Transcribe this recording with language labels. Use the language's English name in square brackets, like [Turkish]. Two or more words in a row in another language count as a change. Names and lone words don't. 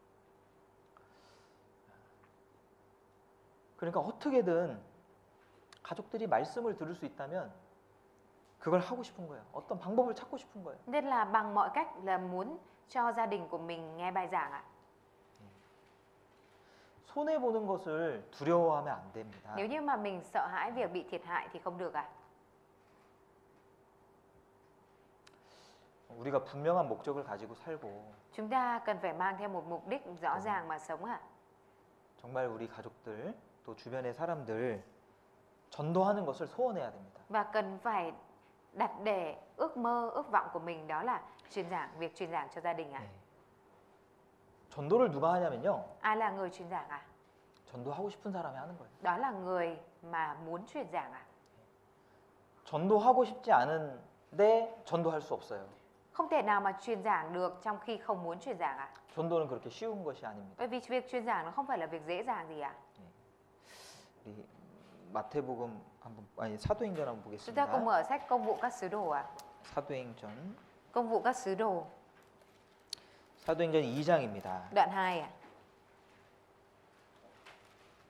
[Korean] 그러니까 어떻게든 가족들이 말씀을 들을 수 있다면 그걸 하고 싶은 거예요. 어떤 방법을 찾고 싶은 거예요. [Vietnamese] Nên là bằng mọi cách là muốn cho gia đình của mình nghe bài giảng ạ. [Korean] 손해 보는 것을 두려워하면 안 됩니다. [Vietnamese] Nếu như mà mình sợ hãi việc bị thiệt hại thì không được ạ. [Korean] 우리가 분명한 목적을 가지고 살고 [Vietnamese] Chúng ta cần phải mang theo một mục đích rõ ràng mà sống ạ. [Korean] 정말 우리 가족들 또 주변의 사람들 전도하는 것을 소원해야 됩니다. [Vietnamese] Và cần phải đặt để ước mơ, ước vọng của mình đó là việc truyền giảng cho gia đình ạ. [Korean] 네. 전도를 누가 하냐면요. [Vietnamese] Ai là người truyền giảng ạ? [Korean] 전도하고 싶은 사람이 하는 거예요. [Vietnamese] Đó là người mà muốn truyền giảng ạ. [Korean] 전도하고 싶지 않은데 전도할 수 없어요. [Vietnamese] Không thể nào mà truyền giảng được trong khi không muốn truyền giảng ạ. [Korean] 전도는 그렇게 쉬운 것이 아닙니다. [Vietnamese] Bởi vì việc truyền giảng nó không phải là việc dễ dàng gì ạ. [Korean] 우리 마태복음 사도행전 한번 [Vietnamese] Chúng ta cùng [Korean] 보겠습니다. [Vietnamese] mở sách Công vụ các sứ đồ ạ. [Korean] 사도행전 [Vietnamese] Công vụ các sứ đồ, [Korean] 2장입니다. [Vietnamese] đoạn 2 ạ.